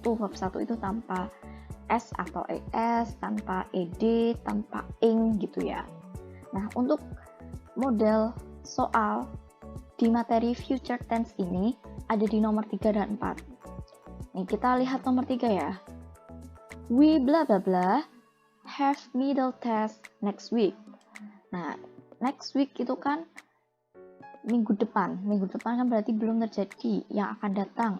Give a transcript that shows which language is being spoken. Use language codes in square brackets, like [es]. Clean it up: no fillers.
[id] Verb 1 itu tanpa s atau es, tanpa ed, tanpa ing gitu ya. Nah, untuk model soal di materi future tense ini ada di nomor 3 dan 4. Nih kita lihat nomor 3 ya. [en] We blah blah blah have middle test next week. [id] Nah, [en] next week [id] itu kan minggu depan. Minggu depan kan berarti belum terjadi, yang akan datang.